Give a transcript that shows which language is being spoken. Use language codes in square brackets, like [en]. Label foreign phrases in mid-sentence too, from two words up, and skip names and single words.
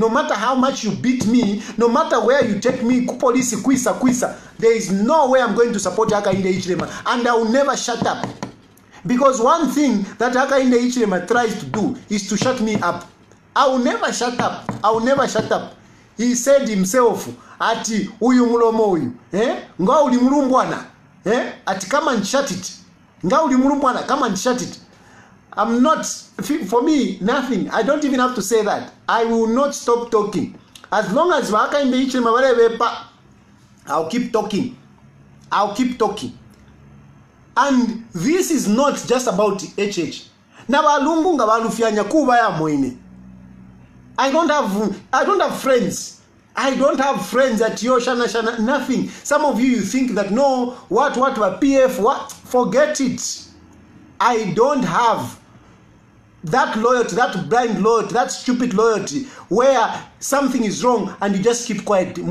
[en] No matter how much you beat me, no matter where you take me, police, kwisa, there is no way I'm going to support Hakainde Hichilema. And I will never shut up. Because one thing that Hakainde Hichilema tries to do is to shut me up. I will never shut up. I will never shut up. He said himself, [bem] ati uyu mulomo uyu, nga uli mulumbwana, ati [en] come and shut it. [bem] Nga uli mulumbwana, [en] come and shut it. I'm not, for me, nothing. I don't even have to say that. I will not stop talking. As long as Hakainde Hichilema, I'll keep talking. I'll keep talking. And this is not just about HH. [bem] Na balungu nga balufyanya kuba ya moine. [en] I don't have friends. I don't have friends at Shana, nothing. Some of you think that no, what PF, what? Forget it. I don't have that loyalty, that blind loyalty, that stupid loyalty, where something is wrong and you just keep quiet.